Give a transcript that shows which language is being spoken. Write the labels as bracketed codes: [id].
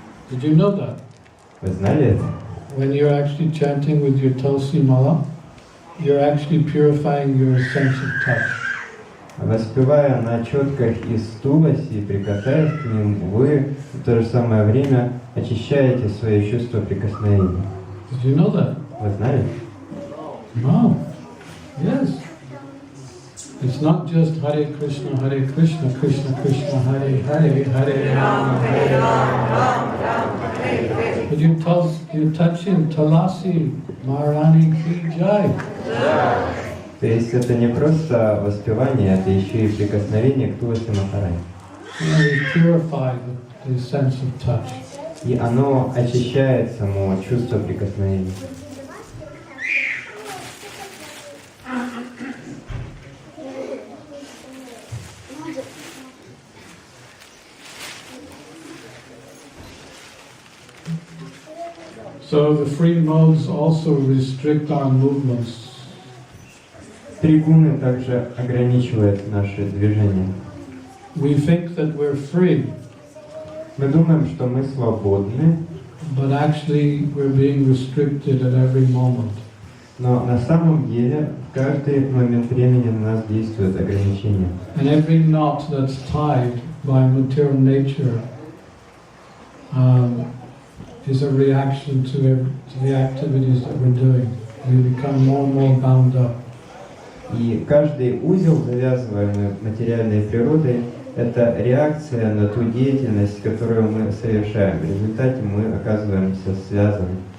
[en] Did you know that? [ru] Вы знали это? [en] When you're actually chanting with your Tulsi Mala, you're actually purifying your sense of touch. [ru] Воспевая на четках из туласи и прикасаясь к ним, вы в то же самое время очищаете свое чувство прикосновения. [en] Did you know that? [ru] Вы знали? [en] No. Yes. It's not just Hare Krishna, Krishna Krishna, Hare Hare, Hare Rama, Hare Rama. But you're touching Tulasi Maharani Ki Jai. [ru] То есть это не просто воспевание, это еще и прикосновение к туласи Махарани. [en] You purify the sense of touch. [ru] И оно очищает само чувство прикосновения. [en] So the free modes also restrict our movements. [ru] Три гуны также ограничивают наши движения. [en] We think that we're free, [ru] Мы думаем, что мы свободны, [en] but actually we're being restricted at every moment. [ru] но на самом деле в каждый момент времени на нас действуют ограничения. [en] And every knot that's tied by material nature is a reaction to the activities that we're doing. We become more and more bound up. [ru] И каждый узел, завязываемый материальной природой, это реакция на ту деятельность, которую мы совершаем. В результате мы оказываемся связаны.